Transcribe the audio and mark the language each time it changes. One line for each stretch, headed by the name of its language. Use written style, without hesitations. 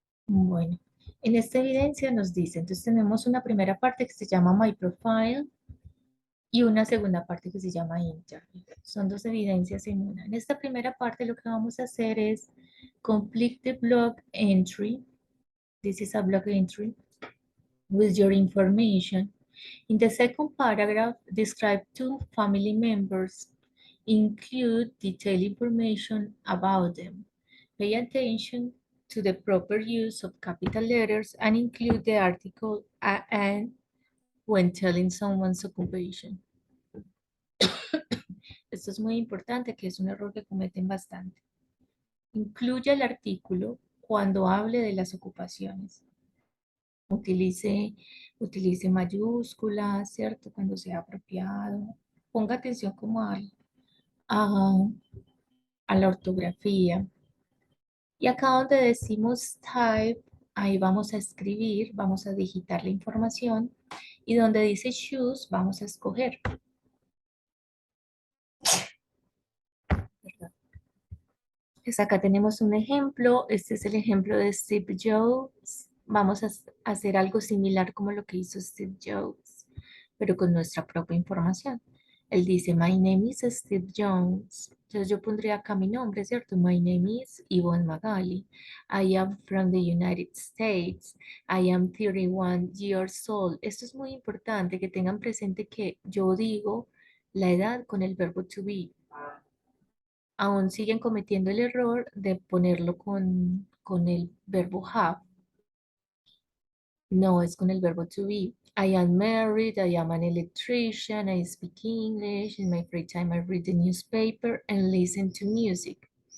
Spanish: Bueno, en esta evidencia nos dice, entonces tenemos una primera parte que se llama My Profile y una segunda parte que se llama Interview. Son dos evidencias en una. En esta primera parte lo que vamos a hacer es
English: complete the blog entry. This is a blog entry with your information. In the second paragraph, describe two family members. Include detailed information about them. Pay attention to the proper use of capital letters and include the article and when telling someone's occupation.
Spanish: Esto es muy importante, que es un error que cometen bastante. Incluya el artículo cuando hable de las ocupaciones. Utilice, utilice mayúsculas, ¿cierto? Cuando sea apropiado. Ponga atención como a, a la ortografía. Y acá donde decimos type, ahí vamos a escribir, vamos a digitar la información. Y donde dice choose, vamos a escoger. Pues acá tenemos un ejemplo. Este es el ejemplo de Steve Jobs. Vamos a hacer algo similar como lo que hizo Steve Jobs, pero con nuestra propia información. Él dice,
English: My name is Steve Jones.
Spanish: Entonces yo pondría acá mi nombre, ¿cierto?
English: My name is Yvonne Magali. I am from the United States. I am 31 years old.
Spanish: Esto es muy importante, que tengan presente que yo digo la edad con el verbo
English: to be.
Spanish: Aún siguen cometiendo el error de ponerlo con el verbo have. No, es con el verbo
English: to be. I am married, I am an electrician, I speak English. In my free time, I read the newspaper and listen to music.